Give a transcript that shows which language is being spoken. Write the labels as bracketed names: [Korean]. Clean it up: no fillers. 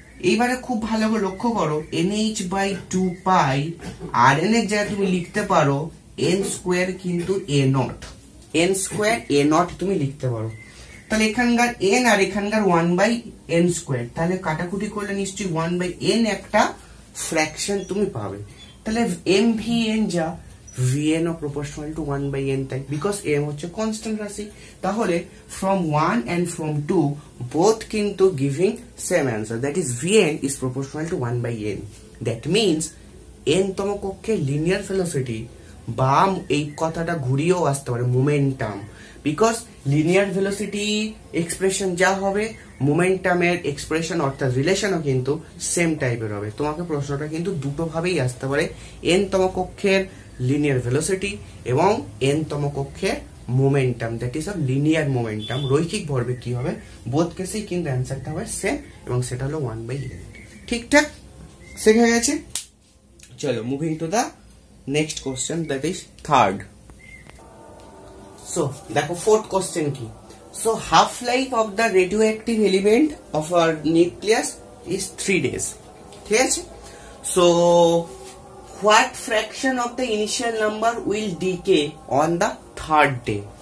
[Bangla] এইবারে খুব ভালো করে লক্ষ্য করো, NH/2π Rn এর জায়গায় তুমি লিখতে পারো n² কিন্তু A0, n² A0 তুমি লিখতে পারো। তাহলে এখানকার n আর এখানকার 1/n², তাহলে কাটাকুটি করলে নিশ্চয়ই 1/n একটা ফ্র্যাকশন তুমি পাবে। তাহলে MVN যা, Vn O proportional to 1/n, তাই বিকজ m হচ্ছে কনস্ট্যান্ট রাশি। [English] তাহলে from 1 and from 2 both কিন্তু giving same answer, that is Vn is proportional to 1/n. that means [Bangla] n তম কক্ষে লিনিয়ার ভেলোসিটি, বা এই কথাটা ঘুরিয়েও আসতে পারে momentum, because linear velocity expression যা হবে, মোমেন্টামের এক্সপ্রেশন অর্থাৎ রিলেশনও কিন্তু সেম টাইপের হবে। তোমাকে প্রশ্নটা কিন্তু দুটো ভাবেই আসতে পারে, n তম কক্ষের লিনিয়ার ভেলোসিটি এবং n তম কক্ষের momentum, [English] That is a linear momentum. [Bangla] রৈখিক ভরবেগ কি হবে, বোথ কেসেই কিন্তু অ্যান্সারটা হবে সেম, এবং সেটা হলো 1/n। ঠিকঠাক শেখা গেছে। চলো [English] Moving to the next question, that is third. [Bangla] So দেখো ফোর্থ কোশ্চেন কি। [English] so half life of the radioactive element of our nucleus is 3 days, [Bangla] ঠিক আছে। [English] So what fraction of the initial number will decay on the third day?